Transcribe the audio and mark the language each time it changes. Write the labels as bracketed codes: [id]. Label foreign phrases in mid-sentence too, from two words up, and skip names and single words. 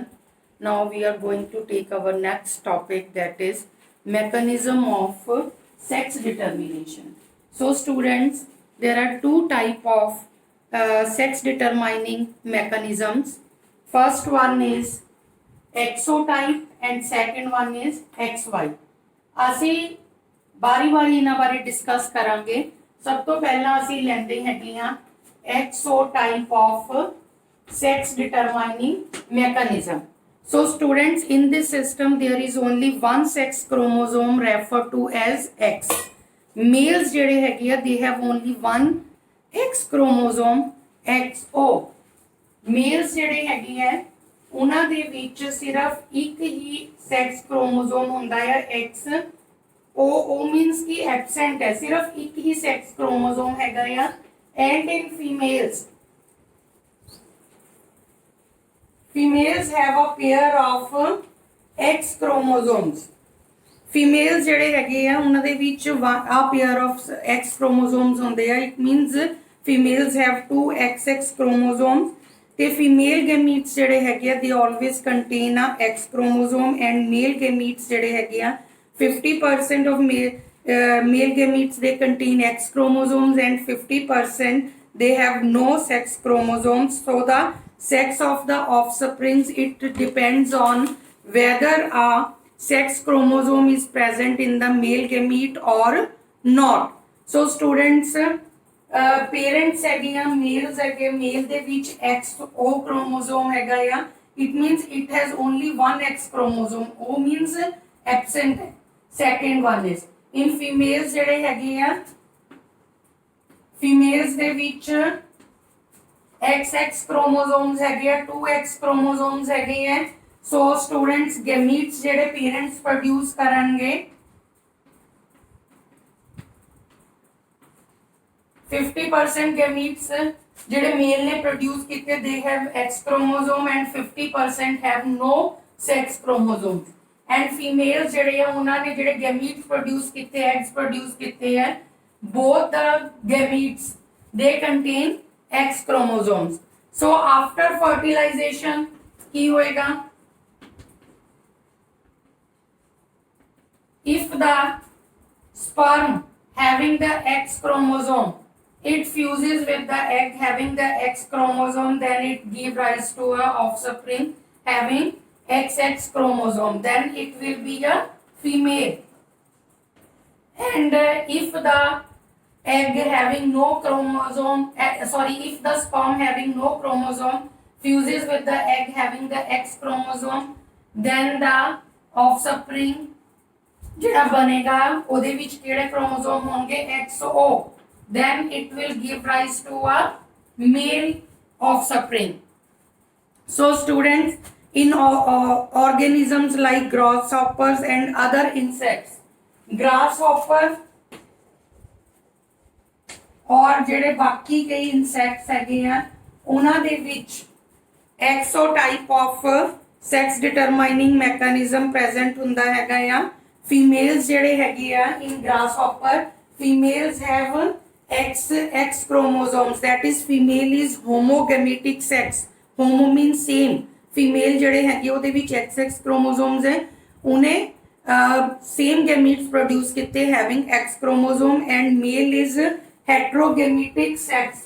[en] Now we are going to take our next topic, that is mechanism of sex determination. So students, there are two type of sex determining mechanisms. First one is exotype and second one is XY. [pa] ਅਸੀਂ ਬਾਰੀ-ਬਾਰੀ ਇਹਨਾਂ ਬਾਰੇ ਡਿਸਕਸ ਕਰਾਂਗੇ। ਸਭ ਤੋਂ ਪਹਿਲਾਂ ਅਸੀਂ ਲੈਂਦੇ ਹੈਗੀਆਂ [en] exotype of sex determining mechanism. So students, in this system there is only one sex chromosome referred to as X. Males [pa] ਜਿਹੜੇ ਹੈਗੇ ਆ [en] they have only one X chromosome XO. [pa] Males ਜਿਹੜੇ ਹੈਗੇ ਆ ਉਹਨਾਂ ਦੇ ਵਿੱਚ ਸਿਰਫ ਇੱਕ ਹੀ [en] sex chromosome [pa] ਹੁੰਦਾ ਹੈ X. [en] O means [pa] ਕਿ absent ਹੈ, ਸਿਰਫ ਇੱਕ ਹੀ [en] sex chromosome [pa] ਹੈਗਾ ਆ। [en] and in females have a pair of X chromosomes. [pa] Females ਜਿਹੜੇ ਹੈਗੇ ਆ ਉਹਨਾਂ ਦੇ ਵਿੱਚ [en] a pair of X chromosomes [pa] ਹੁੰਦੇ ਆ। [en] it means females have two XX chromosomes ਤੇ female gametes [pa] ਜਿਹੜੇ ਹੈਗੇ ਆ [en] they always contain a X chromosome and male gametes [pa] ਜਿਹੜੇ ਹੈਗੇ ਆ [en] 50% of male gametes they contain X chromosomes and 50% they have no sex chromosomes. So the sex of the offspring it depends on whether a sex chromosome is present in the male gamete or not. So students, parents [pa] ਹੈਗੇ ਆ males ਹੈਗੇ, male ਦੇ ਵਿੱਚ [en] XO chromosome [pa] ਹੈਗਾ ਆ। [en] it means it has only one X chromosome. O means absent है। second one is in females [pa] ਜਿਹੜੇ ਹੈਗੇ ਆ [en] females [pa] ਦੇ ਵਿੱਚ [en] XX chromosomes [pa] ਹੈਗੇ ਆ [en] 2X chromosomes [pa] ਹੈਗੇ ਆ। [en] so students gametes ਜਿਹੜੇ parents produce ਕਰਨਗੇ 50% gametes ਜਿਹੜੇ male ਨੇ produce ਕੀਤੇ they have X chromosome and 50% have no sex chromosomes. and females [pa] ਜਿਹੜੇ ਆ ਉਹਨਾਂ ਨੇ ਜਿਹੜੇ [en] gametes produce ਕੀਤੇ eggs produce [pa] ਕੀਤੇ ਹੈ [en] both the gametes they contain X chromosomes. so after fertilization [pa] ਕੀ ਹੋਏਗਾ [en] if the sperm having the X chromosome it fuses with the egg having the X chromosome then it gives rise to a offspring having XX chromosome, then it will be a female. and if the egg having no chromosome if the sperm having no chromosome fuses with the egg having the X chromosome then the offspring [pa] ਜਿਹੜਾ ਬਣੇਗਾ ਉਹਦੇ ਵਿੱਚ ਕਿਹੜੇ [en] chromosome ਹੋਣਗੇ XO, then it will give rise to a male offspring. so students, in organisms like grasshoppers and other insects, grasshopper और [pa] ਜਿਹੜੇ ਬਾਕੀ ਕਈ [en] insects [pa] ਹੈਗੇ ਆ ਉਹਨਾਂ ਦੇ ਵਿੱਚ [en] exotype of sex determining mechanism present [pa] ਹੁੰਦਾ ਹੈਗਾ ਆ। [en] females [pa] ਜਿਹੜੇ ਹੈਗੇ ਆ [en] in grasshopper females have X chromosomes, that is female is homogametic sex. homo means same, फीमेल [pa] ਜਿਹੜੇ ਹੈਗੇ ਉਹਦੇ ਵਿੱਚ [en] XX chromosomes [pa] ਹੈ ਉਹਨੇ [en] same gametes produce ਕੀਤੇ having X chromosome and male is heterogametic sex.